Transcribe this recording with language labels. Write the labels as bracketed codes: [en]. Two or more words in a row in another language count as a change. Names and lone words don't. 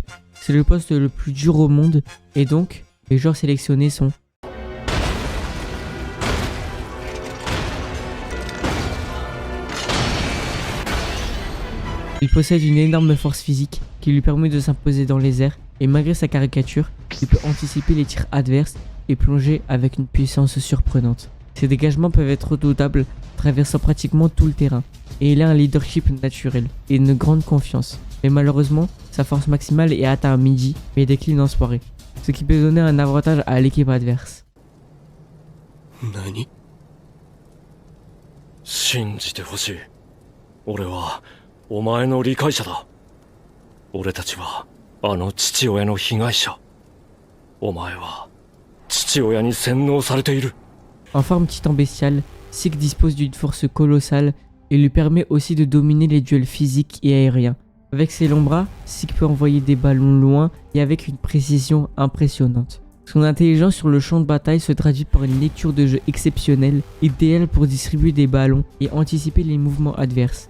[fr] C'est le poste le plus dur au monde et donc les joueurs sélectionnés sont Il possède une énorme force physique qui lui permet de s'imposer dans les airs et malgré sa caricature, il peut anticiper les tirs adverses et plonger avec une puissance surprenante. Ses dégagements peuvent être redoutables, traversant pratiquement tout le terrain. Et il a un leadership naturel et une grande confiance. Mais malheureusement, sa force maximale est atteinte à midi, mais décline en soirée. Ce qui peut donner un avantage à l'équipe adverse. [ja] Nani? 信じてほしい。俺はお前の理解者だ。俺たちはあの父親の被害者。お前は父親に洗脳されている。 [fr] En forme titan bestial, Zeke dispose d'une force colossale et lui permet aussi de dominer les duels physiques et aériens. Avec ses longs bras, Zeke peut envoyer des ballons loin et avec une précision impressionnante. Son intelligence sur le champ de bataille se traduit par une lecture de jeu exceptionnelle, idéale pour distribuer des ballons et anticiper les mouvements adverses.